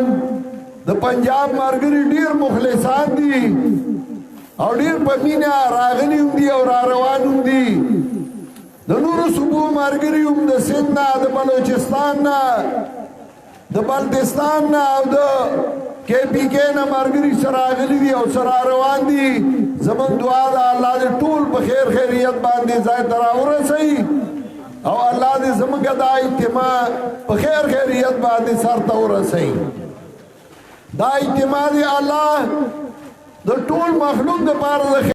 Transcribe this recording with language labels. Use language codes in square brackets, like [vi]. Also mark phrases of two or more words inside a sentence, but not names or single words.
[ps] د پنجاب ملګري ډېر مخلصان دي او ډېر په مینه راغلي هم دي او را روان هم دي د نورو صوبو ملګري هم د سند نه د بلوچستان نه د بلتستان نه او د کے پی کے نه ملګري سره راغلي دي او سره روان دي زموږ دعا ده الله دې ټول په خیر خیریت باندې ځای ته راورسوي او الله دې زموږ دا اجتماع په خیر خیریت باندې سر ته ورسوي دا اجتماع دې الله د ټول مخلوق دپاره